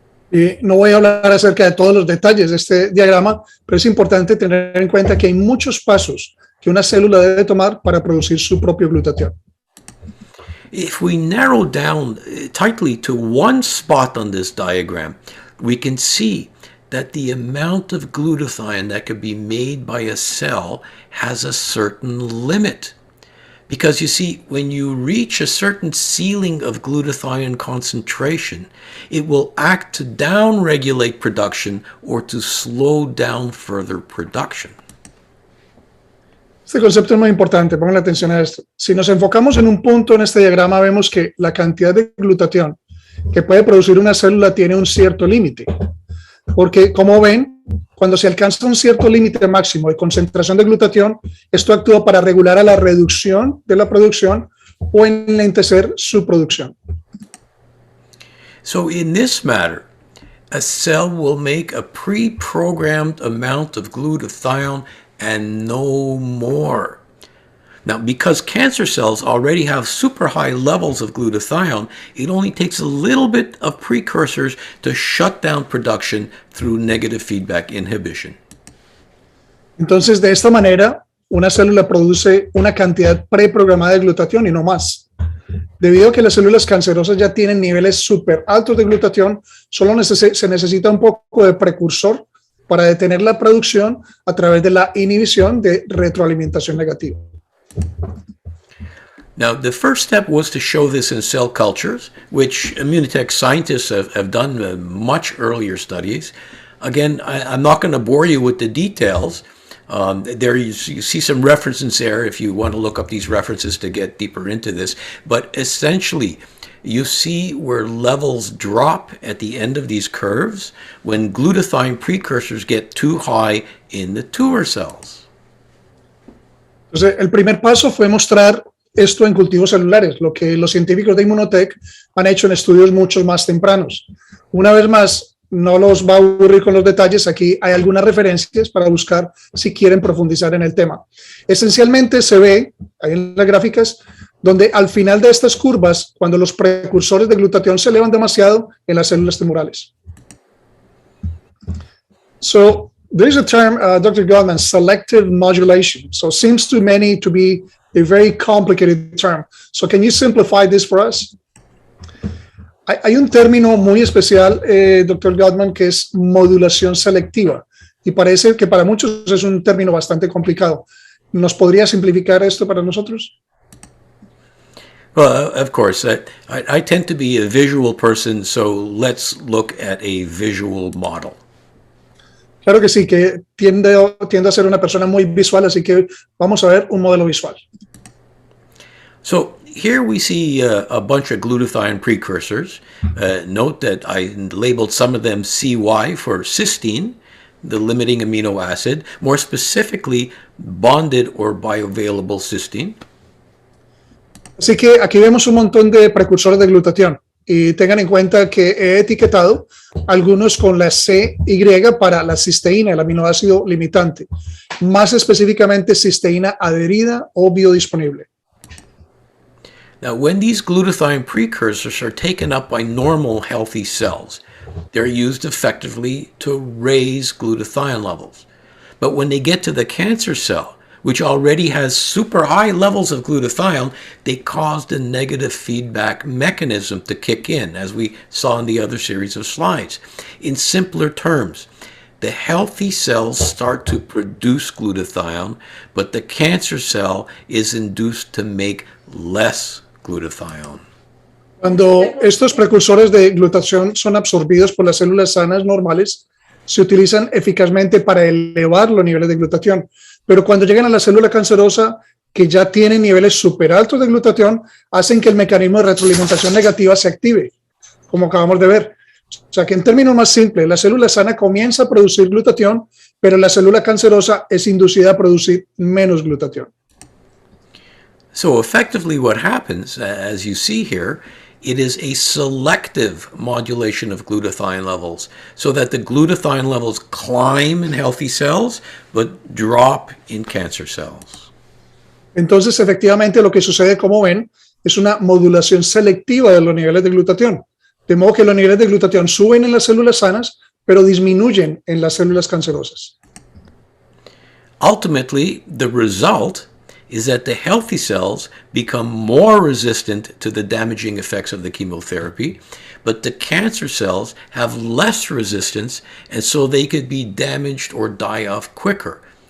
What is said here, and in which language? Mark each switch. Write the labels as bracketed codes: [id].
[es] Y no voy a hablar acerca de todos los detalles de este diagrama, pero es importante tener en cuenta que hay muchos pasos que una célula debe tomar para producir su propio glutatión. [en] If we narrow down tightly to one spot on this diagram, we can see that the amount of glutathione that can be made by a cell has a certain limit. Because you see, when you reach a certain ceiling of glutathione concentration, it will act to down-regulate production or to slow down further production. [es] Este concepto es muy importante, pongan atención a esto. Si nos enfocamos en un punto en este diagrama, vemos que la cantidad de glutatión que puede producir una célula tiene un cierto límite. Porque, como ven, cuando se alcanza un cierto límite máximo de concentración de glutatión, esto actúa para regular a la reducción de la producción o enlentecer su producción. [en] So in this matter, a cell will make a pre-programmed amount of glutathione and no more. Now, because cancer cells already have super high levels of glutathione, it only takes a little bit of precursors to shut down production through negative feedback inhibition. [es] Entonces, de esta manera, una célula produce una cantidad preprogramada de glutatión y no más. Debido a que las células cancerosas ya tienen niveles súper altos de glutatión, solo se necesita un poco de precursor para detener la producción a través de la inhibición de retroalimentación negativa. [en] Now, the first step was to show this in cell cultures, which immunotech scientists have done much earlier studies. Again, I'm not going to bore you with the details. There you see some references there if you want to look up these references to get deeper into this. But essentially, you see where levels drop at the end of these curves when glutathione precursors get too high in the tumor cells. [es] Entonces, el primer paso fue mostrar esto en cultivos celulares, lo que los científicos de Immunotech han hecho en estudios mucho más tempranos. Una vez más, no los va a aburrir con los detalles, aquí hay algunas referencias para buscar si quieren profundizar en el tema. Esencialmente se ve, ahí en las gráficas, donde al final de estas curvas, cuando los precursores de glutatión se elevan demasiado en las células tumorales. [en] So, there is a term, Dr. Gutman, selective modulation. So, seems to many to be a very complicated term. So, can you simplify this for us? [es] Hay un término muy especial, Dr. Gutman, que es modulación selectiva. Y parece que para muchos es un término bastante complicado. ¿Nos podría simplificar esto para nosotros? [en] Well, of course. I tend to be a visual person, so let's look at a visual model. [es] Claro que sí, que tiende a ser una persona muy visual, así que vamos a ver un modelo visual. [en] So here we see a bunch of glutathione precursors. Note that I labeled some of them CY for cysteine, the limiting amino acid, more specifically bonded or bioavailable cysteine. [es] Así que aquí vemos un montón de precursores de glutatión y tengan en cuenta que he etiquetado algunos con la CY para la cisteína, el aminoácido limitante, más específicamente cisteína adherida o biodisponible. [en] Now, when these glutathione precursors are taken up by normal healthy cells, they're used effectively to raise glutathione levels. But when they get to the cancer cell, which already has super high levels of glutathione, they cause the negative feedback mechanism to kick in, as we saw in the other series of slides. In simpler terms, the healthy cells start to produce glutathione, but the cancer cell is induced to make less glutathione. [es] Cuando estos precursores de glutación son absorbidos por las células sanas normales, se utilizan eficazmente para elevar los niveles de glutatión. Pero cuando llegan a la célula cancerosa, que ya tiene niveles súper altos de glutatión, hacen que el mecanismo de retroalimentación negativa se active, como acabamos de ver. O sea que en términos más simples, la célula sana comienza a producir glutatión, pero la célula cancerosa es inducida a producir menos glutatión. [en] So effectively what happens, as you see here, it is a selective modulation of glutathione levels so that the glutathione levels climb in healthy cells but drop in cancer cells. [es] Entonces, efectivamente, lo que sucede, como ven, es una modulación selectiva de los niveles de glutatión. De modo que los niveles de glutatión suben en las células sanas, pero disminuyen en las células cancerosas. [en] Ultimately, the result is that the healthy cells become more resistant to the damaging effects of the chemotherapy, but the cancer cells have less resistance, and so they could be damaged or die off quicker.